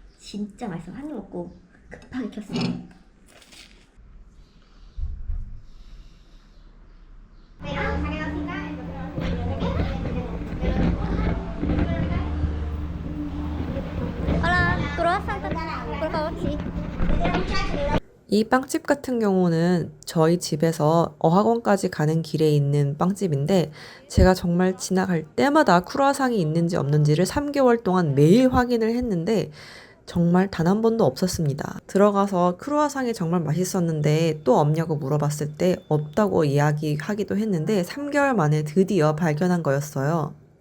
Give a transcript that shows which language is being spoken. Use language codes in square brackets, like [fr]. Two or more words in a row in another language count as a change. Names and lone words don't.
[ko] 진짜 맛있어. 한 입 먹고 급하게 켰어. [es] Hola, croissant, por favor, sí. [ko] 이 빵집 같은 경우는 저희 집에서 어학원까지 가는 길에 있는 빵집인데 제가 정말 지나갈 때마다 크루아상이 있는지 없는지를 3개월 동안 매일 확인을 했는데 정말 단 한 번도 없었습니다. 들어가서 크루아상이 정말 맛있었는데 또 없냐고 물어봤을 때 없다고 이야기하기도 했는데 3개월 만에 드디어 발견한 거였어요.